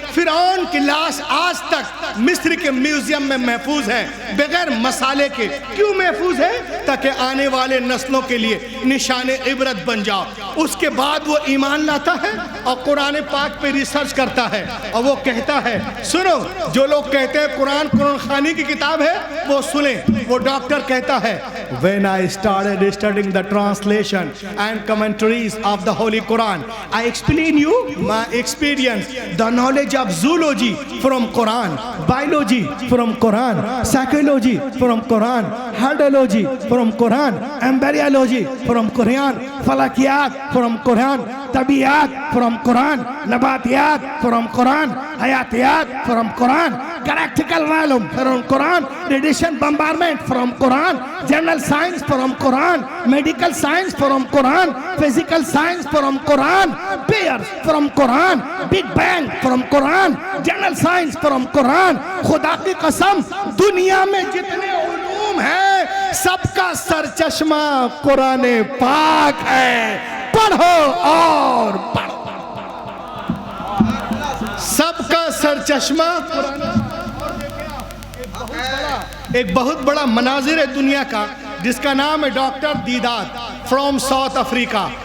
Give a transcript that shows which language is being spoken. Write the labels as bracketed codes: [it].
[hi] फिरौन की लाश आज तक मिस्र के म्यूजियम में महफूज है बगैर मसाले के। क्यों महफूज है? ताकि आने वाले नस्लों के लिए निशाने इबरत बन जाओ। उसके बाद वो ईमान लाता है और कुरान पाक पे रिसर्च करता है और वो कहता है, सुनो, जो लोग कहते हैं कुरान खानी की किताब है वो सुने। वो डॉक्टर कहता है, [en] When I started studying the translation and commentaries of the Holy Quran, I explain you my experience, the knowledge of zoology from Quran, biology from Quran, psychology from Quran, hydrology from Quran, embryology from Quran, falakiyat from Quran, tabiyat from Quran, nabatiyat from Quran, hayatiyat from Quran, galactical malum from Quran, radiation bombardment from Quran, general science from Quran, medical science from Quran, physical science from Quran, bears from Quran, big bang from Quran, general science from Quran। [hi] खुदा की कसम, दुनिया में जितने उलूम हैं सबका सरचश्मा कुरान पाक है। पढ़ो और पढ़ो, सबका सरचश्मा एक बहुत बड़ा मनाजिर है दुनिया का जिसका नाम है doctor Deedat from south Africa.